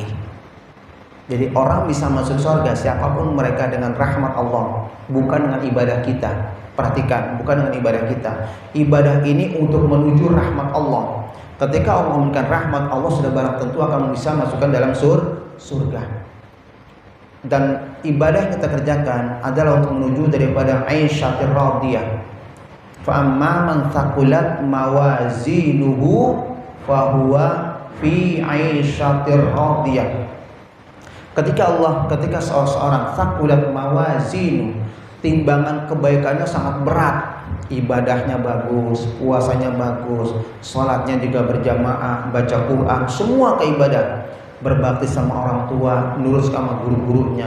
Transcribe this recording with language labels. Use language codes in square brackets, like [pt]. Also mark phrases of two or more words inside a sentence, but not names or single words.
[id] Jadi orang bisa masuk surga siapapun mereka dengan rahmat Allah, bukan dengan ibadah kita. Perhatikan, bukan dengan ibadah kita. Ibadah ini untuk menuju rahmat Allah. Ketika Allah memberikan rahmat, Allah sudah barang tentu akan bisa masukkan dalam surga. Dan ibadah yang kita kerjakan adalah untuk menuju daripada [ar] عيشة راضية. فأما من ثقلت موازينه فهو في عيشة راضية. [id] Ketika seseorang [ar] ثقلت موازين, [id] timbangan kebaikannya sangat berat, ibadahnya bagus, puasanya bagus, sholatnya juga berjamaah, baca Quran, semua keibadah, berbakti sama orang tua, nurut sama guru-gurunya.